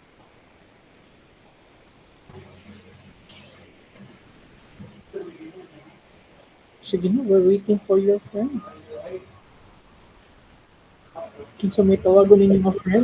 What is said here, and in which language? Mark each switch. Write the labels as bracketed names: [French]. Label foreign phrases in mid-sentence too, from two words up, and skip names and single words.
[Filipino] Sige na, [English] we're waiting for your friend. [Cebuano] Kinsa may tawagon ninyo mga friend?